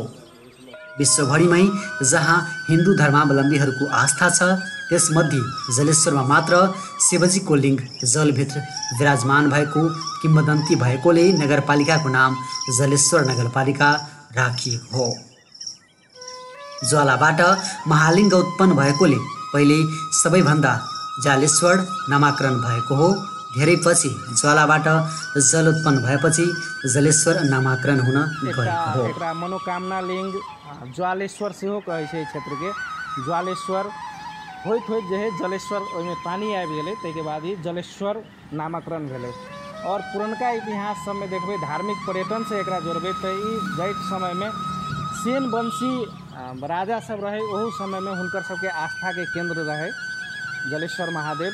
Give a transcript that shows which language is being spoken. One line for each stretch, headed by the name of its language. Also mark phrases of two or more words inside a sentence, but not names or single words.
Nepali: विश्वभरिमै जहाँ हिन्दू धर्मावलम्बीहरूको आस्था छ त्यसमध्ये जलेश्वरमा मात्र शिवजीको लिङ्ग जलभित्र विराजमान भएको किम्वदन्ती भएकोले नगरपालिकाको नाम जलेश्वर नगरपालिका राखिएको हो। ज्वालाबाट महालिङ्ग उत्पन्न भएकोले पहिले सबैभन्दा जालेश्वर नामाकरण भएको हो। धेरै पछि ज्वालाबाट जल उत्पन्न भएपछि जलेश्वर नामाकरण हुन गएको हो।
Maithili: एकरा मनोकामना लिंग ज्वालेश्वर से हो कहे छै क्षेत्र के ज्वालेश्वर होइत होइत जे है जलेश्वर ओहिमे पानी आबि गेलै ताहिके बाद ही जलेश्वर नामाकरण भेलै। और पुरनका इतिहास सबमे देखबै धार्मिक पर्यटन से एकरा जोड़बै तऽ ई जाइत समयमे सेन वंशी राजा सब रहे ओहू समयमे हुनकर सबके आस्थाके केंद्र रहे जलेश्वर महादेव।